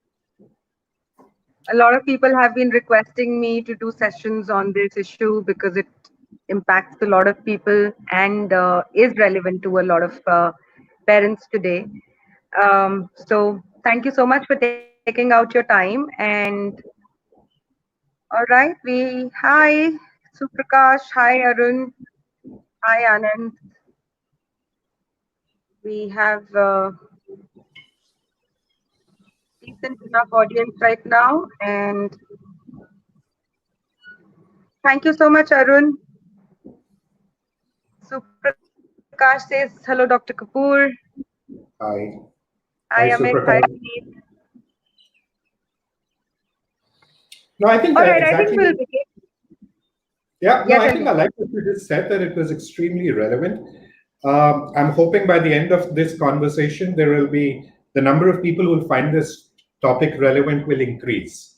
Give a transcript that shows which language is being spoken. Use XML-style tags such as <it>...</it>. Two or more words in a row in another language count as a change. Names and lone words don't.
<en>a lot of people have been requesting me to do sessions on this issue because it impacts a lot of people and is relevant to a lot of parents today. So thank you so much for taking out your time. And all right, hi Suprakash, hi Arun, hi Anand. We have decent enough audience right now, and thank you so much, Arun. Suprakash says hello, Dr. Kapoor. Hi. Hi Hi, Amit, hi Suprakash. Puneet. No, I think All right, I think exactly. we'll begin. Yeah, no, Yeah, I tell think I me. like what you just said, that it was extremely relevant. I'm hoping by the end of this conversation, the number of people who will find this topic relevant will increase.</en>